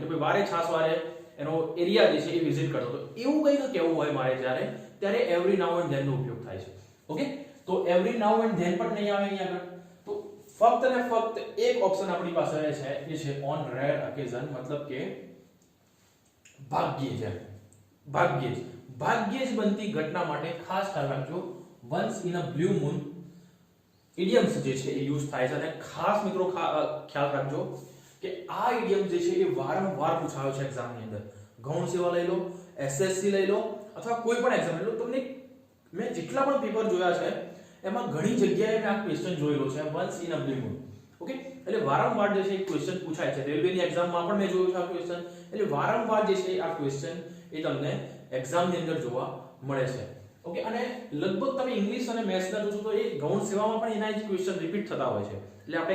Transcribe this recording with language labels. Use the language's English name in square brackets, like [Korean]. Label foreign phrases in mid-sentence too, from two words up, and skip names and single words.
[Gujarati] તો ભાઈ છાસવારે એનો એરિયા જે છે એ વિઝિટ કરતો. તો એવું કંઈક કહેવું હોય મારે ત્યારે [English] every now and then [Gujarati] નો ઉપયોગ થાય છે. ઓકે, તો [English] every now and then [Gujarati] પણ નહીં આવે અહીંયા આગળ. તો ફક્ત ને ફક્ત એક ઓપ્શન આપણી પાસે છે એ છે [English] on rare occasion, [Gujarati] મતલબ કે ભાગ્યે જ બનતી ઘટના માટે ખાસ ખ્યાલ રાખજો [English] once in a blue moon [Gujarati] ઇડિયમ્સ જે છે એ યુઝ થાય છે. અને ખાસ મિત્રો ખ્યાલ રાખજો કે આ ઇડિયમ જે છે એ વારંવાર પૂછાયો છે એક્ઝામની અંદર. ગૌણ સેવા લઈ લો, SSC લઈ લો અથવા કોઈ પણ એક્ઝામ લઈ લો, તમને મેં જેટલા પણ પેપર જોયા છે એમાં ઘણી જગ્યાએ મેં આ ક્વેશ્ચન જોયેલો છે [English] once in a blue moon. [Gujarati] ઓકે, એટલે વારંવાર જે છે એ ક્વેશ્ચન પૂછાય છે. રેલવેની એક્ઝામમાં પણ મેં જોયું છે આ ક્વેશ્ચન. એટલે વારંવાર જે છે આ ક્વેશ્ચન એ તમને એક્ઝામની અંદર જોવા મળે છે. ઓકે, અને લગભગ તમે ઇંગ્લિશ અને મેથ્સના જોશો તો એ ગૌણ સેવામાં પણ એના જ ક્વેશ્ચન રિપીટ થતા હોય છે.